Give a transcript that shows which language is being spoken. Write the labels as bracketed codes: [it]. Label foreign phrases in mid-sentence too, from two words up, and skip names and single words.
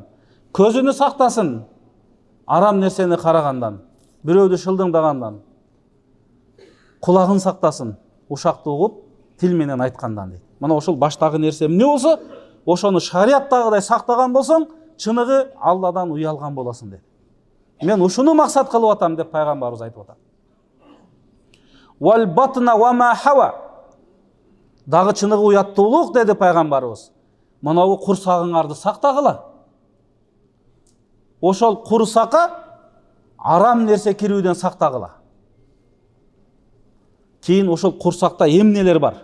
[ky] Көзүнү сактасын арам нерсени карагандан, бирөөдү шылдыңдагандан. Кулагын сактасын ушакты угуп тил менен айткандан дейт. Мына ошол баштагы нерсе эмне болсо, ошону шариаттагыдай сактаган болсоң, чыныгы Алладан уялган болосуң дейт. Мен ушуну максат кылып атам деп пайгамбарыбыз айтып атат. [ar] "والبطن وما حوى." [ky] Дагы чыныгы уяттуулук деди пайгамбарыбыз. Мынау курсагыңарды сактагыла. Ошол курсакка арам нерсе кирүүдөн сактагыла. Кийин ошол курсакта эмнелер бар?